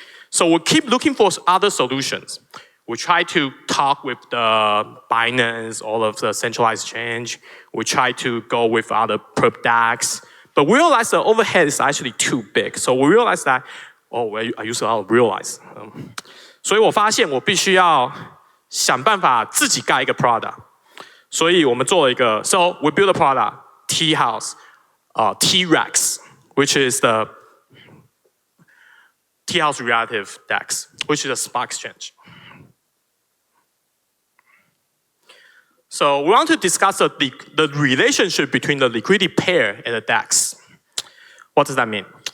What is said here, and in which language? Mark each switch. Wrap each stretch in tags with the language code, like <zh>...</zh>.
<en>So we'll keep looking for other solutions. We try to talk with the Binance, all of the centralized exchange. We try to go with other perp DEX. But we realized the overhead is actually too big. So we realized that, I use a lot of realize.</en> <zh>所以我发现我必须要想办法自己盖一个 product. 所以我们做了一个</zh> <en>so we built a product, Teahouse, T-Rex, which is the Teahouse Reactive DEX, which is a spot exchange. So we want to discuss the relationship between the liquidity pair and the DEX. What does that mean?</en>